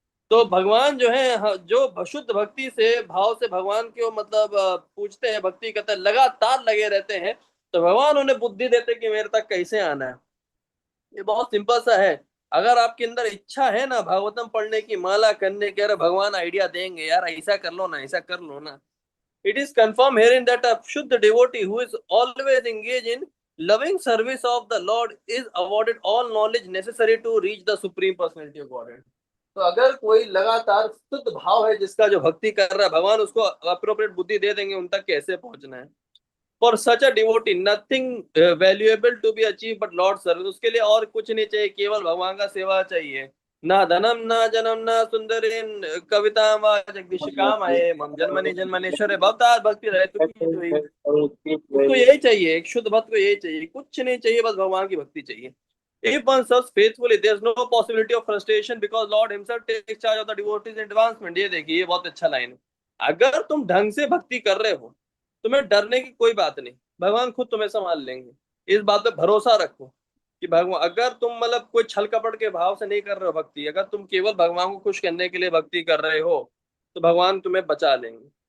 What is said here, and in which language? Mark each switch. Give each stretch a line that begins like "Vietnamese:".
Hindi: तो भगवान जो है जो शुद्ध भक्ति से भाव से भगवान को मतलब पूछते हैं भक्ति करते हैं लगातार लगे रहते हैं, तो भगवान उन्हें बुद्धि देते हैं कि मेरे तक कैसे आना है। ये बहुत सिंपल सा है। अगर आपके अंदर इच्छा है ना भागवतम पढ़ने की माला करने की, अरे भगवान आइडिया देंगे यार ऐसा कर लो ना ऐसा कर लो ना।
English: It is confirmed herein that a Shuddha devotee who is always engaged in loving service of the Lord is awarded all knowledge necessary to reach the supreme personality of Godhead।
Hindi: तो अगर कोई लगातार शुद्ध भाव है जिसका जो भक्ति कर रहा है भगवान उसको अप्रोप्रिएट बुद्धि दे देंगे उन तक कैसे पहुंचना है।
English: For such a devotee nothing valuable to be achieve but lord service.
Hindi: उसके लिए और कुछ नहीं चाहिए, केवल भगवान का सेवा चाहिए।
Sanskrit: ना धनम ना जन्म ना सुंदरी कविता व जगदीश काम आए मम जन्मनि जन्मनेश्वर भवतार भक्ति रहे
Hindi: तो की हुई। उसको यही चाहिए, एक शुद्ध भक्त को यही चाहिए, कुछ नहीं चाहिए, बस भगवान की भक्ति चाहिए।
English: If one serves faithfully, there's no possibility of frustration because Lord Himself takes charge of the devotees' advancement।
Hindi: ये देखिए ये बहुत अच्छा लाइन है। अगर तुम ढंग से भक्ति कर रहे हो तुम्हें डरने की कोई बात नहीं, भगवान खुद तुम्हें संभाल लेंगे। इस बात पे भरोसा रखो कि भगवान, अगर तुम मतलब कोई छल कपट के भाव से नहीं कर रहे हो भक्ति, अगर तुम केवल भगवान को खुश करने के लिए भक्ति कर रहे हो तो भगवान तुम्हें बचा लेंगे।